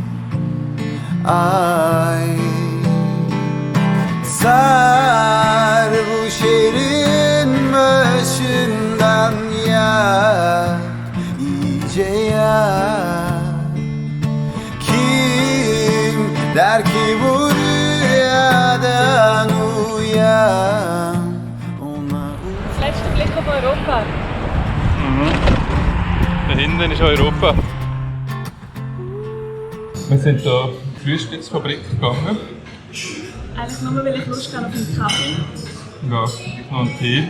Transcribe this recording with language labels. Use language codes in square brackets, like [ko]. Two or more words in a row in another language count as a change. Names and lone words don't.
[tr] Ay sar bu şehrin başından ya, iyice ya. Kim der ki bu rüyadan uyan, ona [de] Das letzte Blick auf Europa. Da hinten ist Europa. Wir sind hier in die Frühstücksfabrik gegangen. Eigentlich nur, weil ich Lust habe auf einen Kaffee. Ja, ich noch einen Tee.